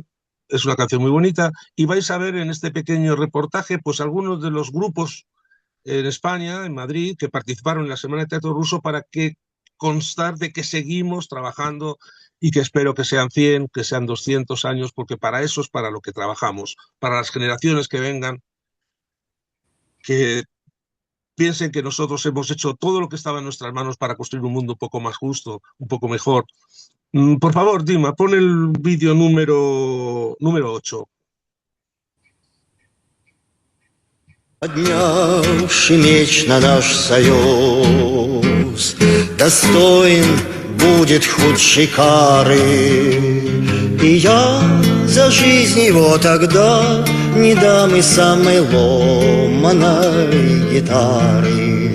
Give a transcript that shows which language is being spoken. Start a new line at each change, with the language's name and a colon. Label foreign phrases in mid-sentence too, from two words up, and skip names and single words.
Spanish: Es una canción muy bonita, y vais a ver en este pequeño reportaje pues algunos de los grupos en España, en Madrid, que participaron en la Semana de Teatro Ruso, para que constar de que seguimos trabajando y que espero que sean 100, que sean 200 años, porque para eso es para lo que trabajamos, para las generaciones que vengan, que piensen que nosotros hemos hecho todo lo que estaba en nuestras manos para construir un mundo un poco más justo, un poco mejor. Por favor, Dima, pon el vídeo número 8.
Russian: Поднявший меч на наш союз, достоин будет худшей кары. И я за жизнь его тогда не дам и самой ломаной гитары.